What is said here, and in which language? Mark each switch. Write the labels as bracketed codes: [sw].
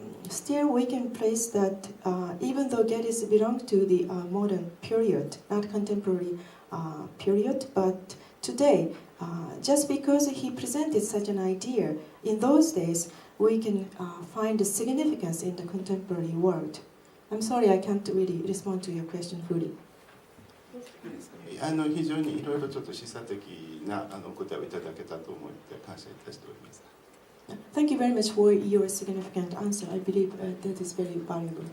[en] still we can place that even though Geddes belonged to the modern period, not contemporary period, but today, just because he presented such an idea in those days, we can find a significance in the contemporary world. I'm sorry, I can't really respond to your question fully. [ja] 非常にいろいろちょっと示唆的な答えをいただけたと思って感謝いたしております。 [en] Thank you very much for your significant answer. I believe that is very valuable.